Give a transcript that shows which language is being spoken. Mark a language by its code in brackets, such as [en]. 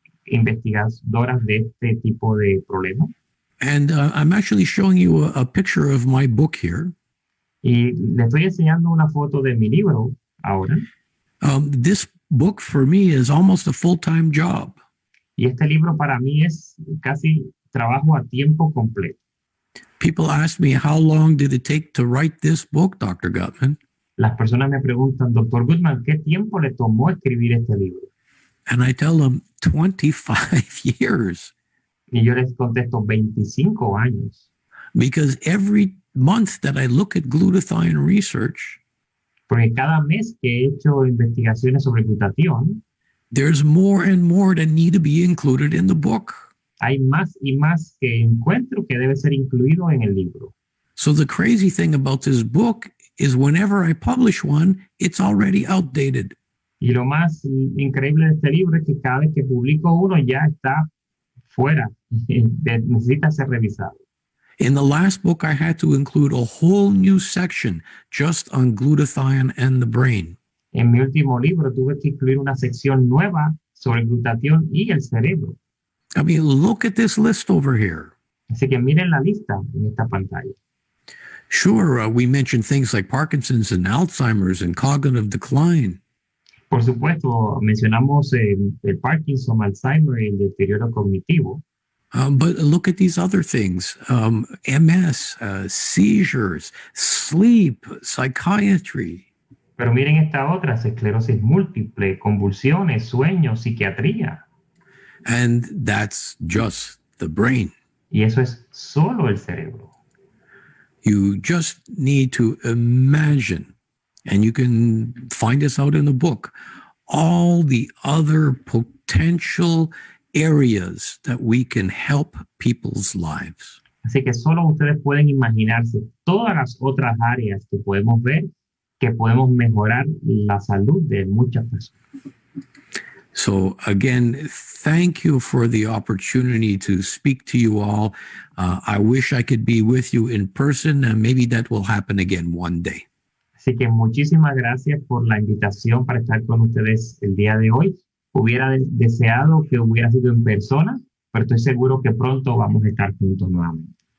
[es] investigadoras de este tipo de problemas. [en] And I'm actually showing you a picture of my book here. [es] Y le estoy enseñando una foto de mi libro ahora. [en] This book for me is almost a full-time job. [es] Y este libro para mí es casi trabajo a tiempo completo. [en] People ask me, how long did it take to write this book, Dr. Gutman? [es] Las personas me preguntan, Dr. Gutman, ¿qué tiempo le tomó escribir este libro? [en] And I tell them 25 years. [es] Y yo les contesto 25 años. [en] Because every month that I look at glutathione research, [es] Porque cada mes que he hecho investigaciones sobre glutatión, [en] there's more and more that need to be included in the book. [es] hay más y más que encuentro que debe ser incluido en el libro. [en] So the crazy thing about this book is whenever I publish one, it's already outdated. [es] Y lo más increíble de este libro es que cada vez que publico uno ya está fuera, necesita ser revisado. [en] In the last book, I had to include a whole new section just on glutathione and the brain. [es] En mi último libro tuve que incluir una sección nueva sobre glutatión y el cerebro. [en] I mean, look at this list over here. [es] Así que miren la lista en esta pantalla. [en] Sure, we mentioned things like Parkinson's and Alzheimer's and cognitive decline. [es] Por supuesto, mencionamos el Parkinson, Alzheimer y el deterioro cognitivo. [en] But look at these other things, MS, seizures, sleep, psychiatry. [es] Pero miren esta otra, esclerosis múltiple, convulsiones, sueños, psiquiatría. [en] And that's just the brain. [es] Y eso es solo el cerebro. [en] You just need to imagine, and you can find this out in the book, all the other potential areas that we can help people's lives. [es] Así que solo ustedes pueden imaginarse todas las otras áreas que podemos ver, que podemos mejorar la salud de muchas personas. [en] So again, thank you for the opportunity to speak to you all. I wish I could be with you in person, and maybe that will happen again one day. [es] Así que muchísimas gracias por la invitación para estar con ustedes el día de hoy. Hubiera deseado que hubiera sido en persona, pero estoy seguro que pronto vamos a estar juntos nuevamente.